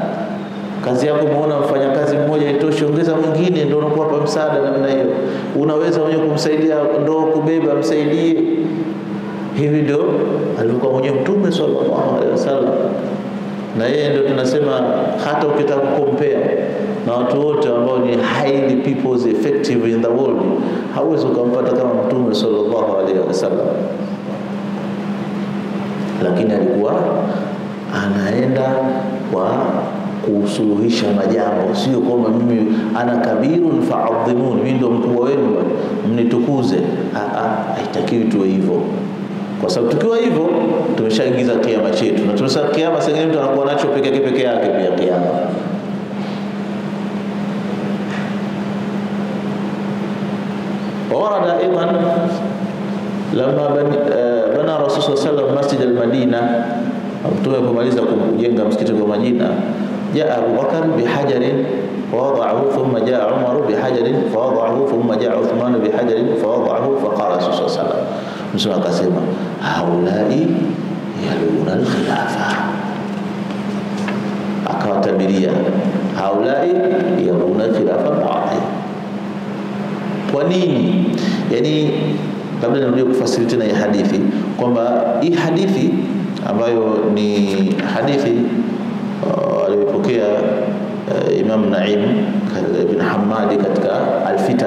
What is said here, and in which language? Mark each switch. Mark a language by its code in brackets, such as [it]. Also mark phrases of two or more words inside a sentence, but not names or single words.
[sw] Kazi yako umeona mfanya kazi mmoja itoshe, ongeza mwingine, ndio unakuwa pa msaada namna hiyo. Unaweza mwenyewe kumsaidia ndio kubeba, msaidie. Hivi ndio alikuwa mwenye Mtume [ar] صلى الله عليه وسلم. [sw] Na yeye ndio tunasema hata ukitaka compare na watu wote ambao ni [en] highly people's effective in the world, [sw] hauwezi kumpata kama Mtume [ar] صلى الله عليه وسلم. [sw] Lakini alikuwa anaenda kwa kusuluhisha majambo, sio kwamba mimi [ar] أنا كبير فعظموني, [sw] mimi ndio mkubwa wenu mnitukuze. Haitakiwi tuwe hivyo. Kwa sababu tukiwa hivyo tumeshaingiza kiama chetu, na tumesema kiama sasa mtu anakuwa nacho peke yake pia kiama. [ar] وورد أيضا لما بنى رسول صلى الله عليه وسلم مسجد المدينة, [sw] mtume kumaliza kujenga msikiti wa Madina, [ar] جاء أبو بكر بحجر فوضعه ثم جاء عمر بحجر فوضعه ثم جاء عثمان بحجر فوضعه فقال رسول صلى الله عليه وسلم, [sw] mtume akasema [ar] هؤلاء يلون الخلافة, [sw] akawatabiria [ar] هؤلاء يلون الخلافة بعدي. [sw] Kwa nini? Yani labda nirudie kufasiri tena hii hadithi, kwamba hii hadithi ambayo ni hadithi aliyopokea Imam Naim ibn Hammadi katika Al-Fitan,